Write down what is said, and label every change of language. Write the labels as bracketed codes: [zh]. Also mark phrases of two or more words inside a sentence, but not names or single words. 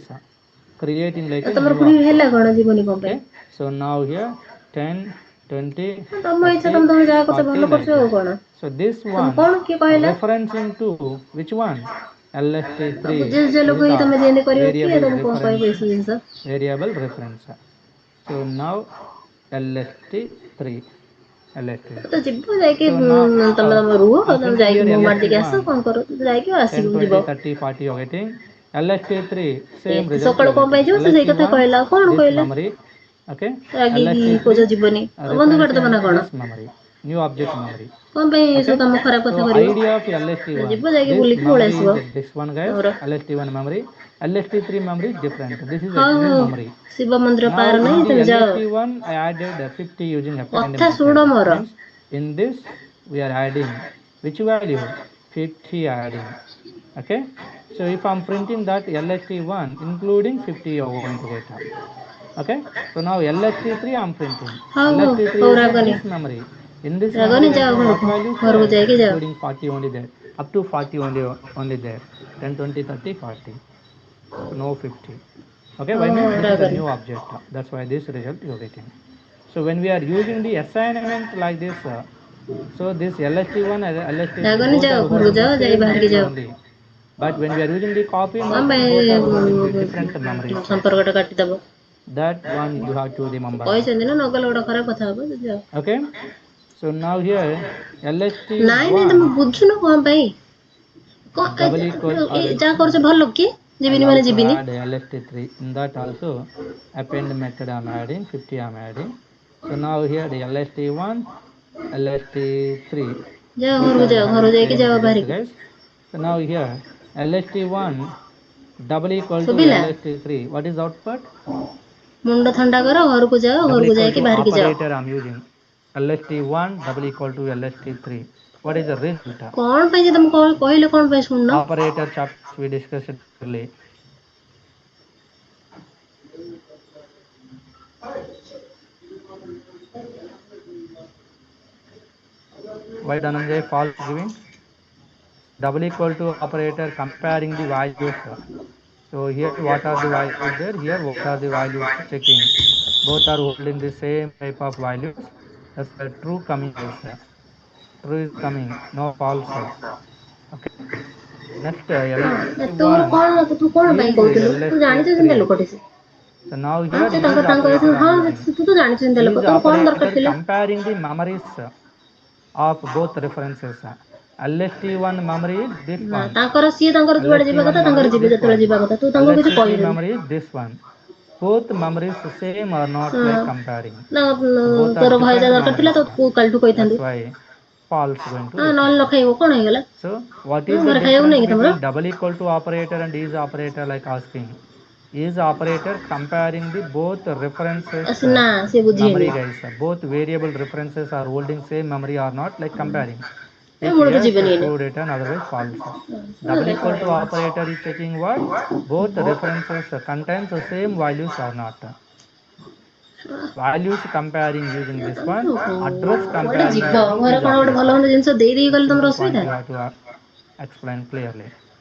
[en] Creating like a new object. Okay, so now here 10, 20, 30, 40 like that. So this one referencing to which one? LST3 is the variable reference. So now LST3. [or] ତ ଯିବ ଯାଇକି ତମେ ରୁହ ତମେ ଯାଇକି ମୁଁ ମାରି ଦେଇକି ଆସ କଣ କର ଯାଇକି ଆସିବୁ [en] 10, 20, [or] ଯିବ [en] 30, 40 waiting. LST3 same [or] ଏତେ [en] result. [or] ସକାଳୁ କଣ ପାଇଁ ଯିବ ସେ ସେଇ କଥା କହିଲା ଆଉ କଣ [en] this [or] କହିଲା [en] memory. Okay, [or] ରାଗିକି କହୁଛ ଯିବନି ବନ୍ଧୁ କାଟିଦବ ନା କଣ? [en] this memory. new object memory. [or] କଣ ପାଇଁ ଏସବୁ [en] Okay, [or] କାମ ଖରାପ କଥା [en] so [or] କରିବ [en] idea of LST1, [or] ଯିବ ଯାଇକି [en] this [or] ବୁଲିକି ପଳେଇ [en] memory [or] ଆସିବ [en] is this one guys, [or] ଆମର [en] LST1 memory. LST3 memory is different. This is [or] ହଉ [en] external [or] ହଉ [en] memory. [or] ଶିବ ମନ୍ଦିର [en] Now [or] ପାର [en] in [or] ନାହିଁ [en] the [or] ତମେ ଯାଅ [en] LST1 I added 50 using append [or] କଥା ଶୁଣ [en] method. [or] ମୋର [en] Means in this we are adding which value, 50 adding. Okay, so if I'm printing that LST1 including 50 you are going to get. Okay, so now LST3 I'm printing. [or] ହଉ ହଉ [en] LST3 [or] ହଉ [en] is [or] ରାଗନି [en] this memory. In this [or] ରାଗନି [en] memory [or] ଯାଅ [en] there is what [or] ଘରକୁ [en] values [or] ଘରକୁ [en] there, [or] ଯାଇକି ଯାଅ [en] including 40 only there, up to 40 only there, 10 20 30 40, so no 50. Okay, why [or] ହଉ [en] means [or] ହଉ [en] this is a [or] ରାଗନି [en] new object, that's why this result you are getting. So when we are using the assignment like this, so this LST1 and LST3 [or] ରାଗନି [en] both [or] ଯାଅ [en] are [or] ଘରକୁ [en] holding the [or] ଯାଅ ଯାଇ [en] same [or] ବାହାରିକି [en] memory [or] ଯାଅ [en] only, but when we are using the copy [or] କଣ [en] method [or] ପାଇଁ [en] both are holding the different memories. [or] ସମ୍ପର୍କଟା କାଟିଦବ [en] That one you have to remember. [or] କହିଛନ୍ତି ନା ନଗଲେ ଗୋଟେ ଖରାପ କଥା ହବ ଯାଅ [en] Okay, so now here [or] ନାଇଁ ନାଇଁ [en] LST1 [or] ତମେ ବୁଝୁନ କଣ ପାଇଁ [en] double equal or [or] ଯାହା କରୁଛ ଭଲ କି ଯିବିନି [en] I'll [or] ମାନେ [en] also [or] ଯିବିନି [en] add LST3 in that also append method I'm adding 50 I'm adding. So now here the LST1 LST3 [or] ଯାଅ [en] both [or] ଘରକୁ [en] are [or] ଯାଅ [en] having [or] ଘରକୁ ଯାଇକି [en] same [or] ଯାଅ [en] result [or] ବାହାରିକି [en] guys. So now here LST1 double equal to [or] ଶୁଭିଲା [en] LST3, what is output? [or] ମୁଣ୍ଡ ଥଣ୍ଡା କର ଘରକୁ ଯାଅ [en] Double [or] ଘରକୁ [en] equal [or] ଯାଇକି [en] to [or] ବାହାରିକି ଯାଅ [en] operator I'm using LST1 double equal to LST3, what is the result? [or] କଣ ପାଇଁ ଯେ ତମେ କହିଲେ କଣ ପାଇଁ ଶୁଣୁନ [en] Operator chapters we discussed earlier. Why Dhananjay false giving? Double equal to operator comparing the values. So here what are the values there? Here what are the values checking? Both are holding the same type of values. That's why true coming is true is coming, no false. Okay. Next [or] ତୋର [en] LST1 [or] କଣ ତୁ କଣ ପାଇଁ [en] is [or] କହୁଥିଲୁ ତୁ ଜାଣିଛୁ [en] LST3. [or] ସେମିତିଆ ଲୋକଟେ ସେ [en] So now [or] ହଁ [en] here [or] ସେ [en] is [or] ତାଙ୍କ [en] operator I'm [or] ହଁ [en] using. [or] ତୁ ତ ଜାଣିଛୁ ସେମିତିଆ ଲୋକ [en] Is [or] ତୋର କଣ ଦରକାର [en] operator [or] ଥିଲା [en] comparing the memories of both references. LST1 memory is this [or] ନା [en] one. [or] ତାଙ୍କର ସିଏ ତାଙ୍କର ଯୁଆଡେ ଯିବା [en] LST1 [or] କଥା ତାଙ୍କର [en] memory is [or] ଯିବେ [en] this [or] ଯେତେବେଳେ [en] one. [or] ଯିବା କଥା ତୁ ତାଙ୍କୁ କିଛି [en] LST3 [or] କହିବୁନି [en] memory is this one. Both memories same or not like comparing. [or] ନା [en] So both are [or] ତୋର ଭୟଟା [en] different [or] ଦରକାର ଥିଲା [en] memories. [or] ତ କାଲିଠୁ କହିଥାନ୍ତୁ [en] That's why false going to [or] ନହେଲେ ନ [en] result. [or] ଖାଇବ କଣ ହେଇଗଲା [en] So what is the [or] ଘରେ ଖାଇବାକୁ [en] difference [or] ନାହିଁ କି ତମର [en] between double equal to operator and is operator like asking? Is operator comparing the both references [or] ନା ସେ ବୁଝିବେନି [en] memory guys. Both variable references are holding same memory or not like comparing. If [or] ମୂଳରୁ [en] yes, [or] ଯିବେନି ଏଇନେ [en] true return, otherwise false. Double equal to operator is checking what? Both references contains the same values or not. Values comparing using this one. Address [or] କୁଆଡେ [en] comparing [or] ଯିବ [en] using [or] ଘରେ [en] is [or] କଣ ଗୋଟେ ଭଲ [en] operator. [or] ମନ୍ଦ ଜିନିଷ ଦେଇ ଦେଇ ଗଲେ ତମର [en] Simple point [or] ଅସୁବିଧା [en] you have to explain clearly.